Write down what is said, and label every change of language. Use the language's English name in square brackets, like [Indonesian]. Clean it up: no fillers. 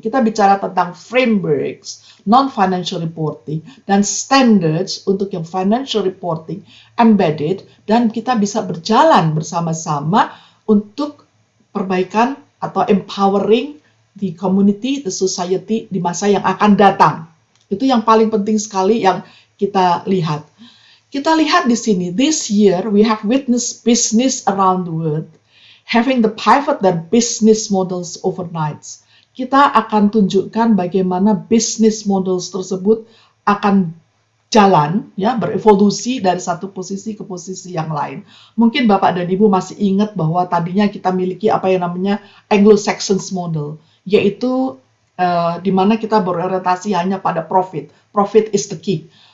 [Indonesian] Kita bicara tentang frameworks, non-financial reporting, dan standards untuk yang financial reporting, embedded, dan kita bisa berjalan bersama-sama untuk perbaikan atau [English] empowering the community, the society [Indonesian] di masa yang akan datang. Itu yang paling penting sekali yang kita lihat. Kita lihat di sini, [English] this year we have witnessed business around the world having the pivot dan business models overnight. [Indonesian] Kita akan tunjukkan bagaimana business models tersebut akan jalan, ya, berevolusi dari satu posisi ke posisi yang lain. Mungkin Bapak dan Ibu masih ingat bahwa tadinya kita miliki apa yang namanya Anglo-Saxon model, yaitu di mana kita berorientasi hanya pada profit. [English] Profit is the key.